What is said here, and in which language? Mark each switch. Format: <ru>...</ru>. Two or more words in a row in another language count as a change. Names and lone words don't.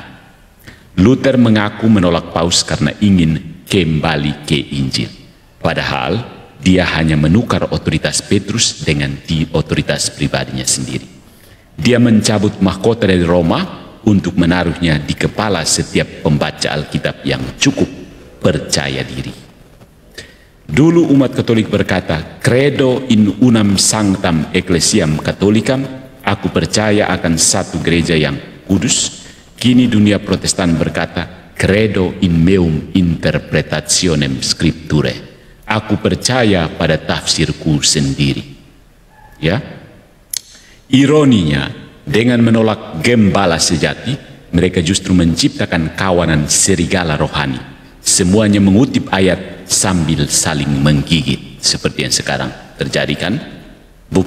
<id>Luther mengaku menolak paus karena ingin kembali ke Injil, padahal dia hanya menukar otoritas Petrus dengan otoritas pribadinya sendiri. Dia mencabut mahkota dari Roma untuk menaruhnya di kepala setiap pembaca Alkitab yang cukup percaya diri. Dulu umat Katolik berkata,</id> <la>credo in unam sanctam ecclesiam catholicam,</la> <id>aku percaya akan satu gereja yang kudus. Kini dunia Protestan berkata,</id> <la>credo in meum interpretationem scripturae,</la> <id>aku percaya pada tafsirku sendiri. Ya, ironinya, dengan menolak gembala sejati, mereka justru menciptakan kawanan serigala rohani. Semuanya mengutip ayat sambil saling menggigit, seperti yang sekarang terjadi kan?</id>